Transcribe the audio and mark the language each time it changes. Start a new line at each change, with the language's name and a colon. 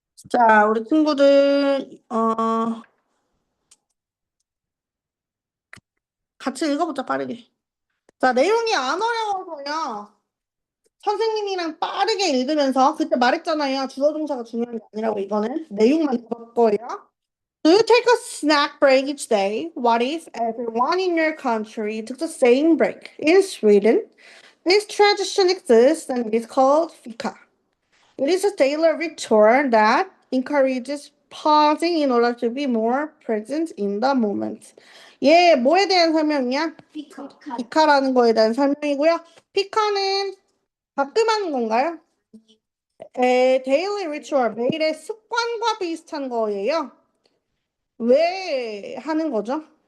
Korean: 자, 우리 친구들 같이 읽어보자 빠르게. 자, 내용이 안 어려워서요. 선생님이랑 빠르게 읽으면서 그때 말했잖아요. 주어 동사가 중요한 게 아니라고 이거는 내용만 적을 거예요.
English: Do you take a snack break each day? What if everyone in your country took the same break? In Sweden, this tradition exists and it's called fika. It is a daily ritual that encourages pausing in order to be more present in the moment.
Korean: 얘 뭐에 대한 설명이야? 피카. 피카라는 거에 대한 설명이고요. 피카는 가끔 하는 건가요? daily ritual, 매일의 습관과 비슷한 거예요. 왜 하는 거죠?